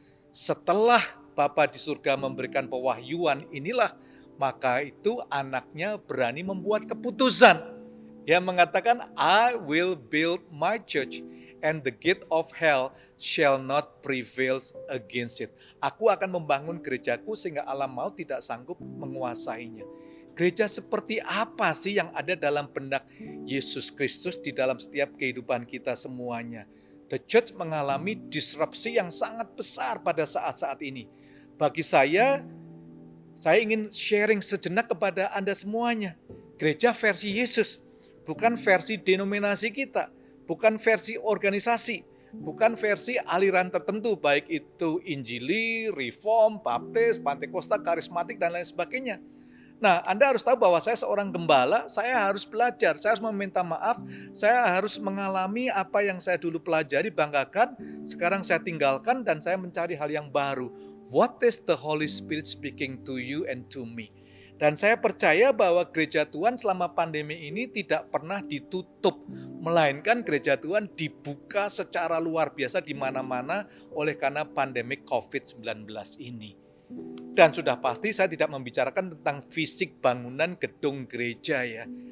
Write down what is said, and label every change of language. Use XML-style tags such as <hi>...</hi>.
<id>Setelah Bapa di surga memberikan pewahyuan inilah, maka itu anaknya berani membuat keputusan. Yang mengatakan,</id> <en>I will build my church and the gate of hell shall not prevail against it.</en> <id>Aku akan membangun gerejaku sehingga alam maut tidak sanggup menguasainya. Gereja seperti apa sih yang ada dalam benak Yesus Kristus di dalam setiap kehidupan kita semuanya?</id> <en>The church</en> <id>mengalami disrupsi yang sangat besar pada saat-saat ini. Bagi saya ingin sharing sejenak kepada Anda semuanya. Gereja versi Yesus, bukan versi denominasi kita. Bukan versi organisasi, bukan versi aliran tertentu, baik itu Injili, Reform, Baptis, Pantekosta, Karismatik, dan lain sebagainya. Nah, Anda harus tahu bahwa saya seorang gembala, saya harus belajar, saya harus meminta maaf, saya harus mengalami apa yang saya dulu pelajari, banggakan, sekarang saya tinggalkan dan saya mencari hal yang baru.</id> <en>What is the Holy Spirit speaking to you and to me?</en> <id>Dan saya percaya bahwa gereja Tuhan selama pandemi ini tidak pernah ditutup, melainkan gereja Tuhan dibuka secara luar biasa di mana-mana oleh karena pandemi COVID-19 ini. Dan sudah pasti saya tidak membicarakan tentang fisik bangunan gedung gereja ya.</id>